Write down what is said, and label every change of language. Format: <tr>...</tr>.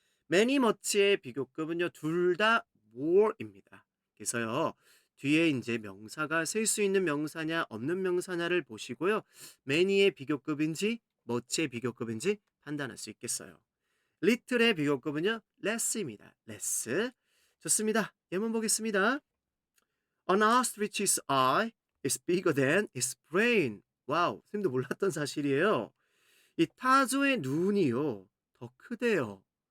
<ko>many, much의 비교급은요 둘 다 more입니다. 그래서요 뒤에 이제 명사가 쓸 수 있는 명사냐 없는 명사냐를 보시고요 many의 비교급인지 much의 비교급인지 판단할 수 있겠어요. little의 비교급은요 less입니다. less. 좋습니다. 예문 보겠습니다.</ko> <en>An ostrich's eye is bigger than its brain.</en> <ko>와우, 선생님도 몰랐던 사실이에요. 이 타조의 눈이요 더 크대요.</ko>